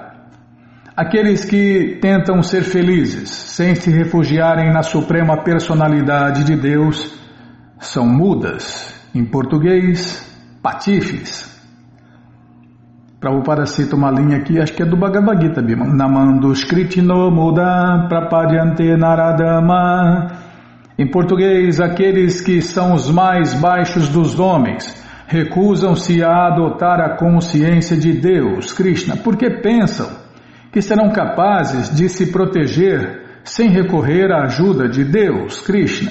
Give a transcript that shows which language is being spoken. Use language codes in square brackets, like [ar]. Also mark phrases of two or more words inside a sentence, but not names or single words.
[pt] Aqueles que tentam ser felizes sem se refugiarem na suprema personalidade de Deus são mudas, em português, patifes. Prabhupada cita uma linha aqui, acho que é do Bhagavad Gita, Bima. [sa] नमान्दुष्कृतिनो मूढा प्रपद्यन्ते नराधमा. [pt] Em português, aqueles que são os mais baixos dos homens recusam-se a adotar a consciência de Deus, Krishna, porque pensam que serão capazes de se proteger sem recorrer à ajuda de Deus, Krishna.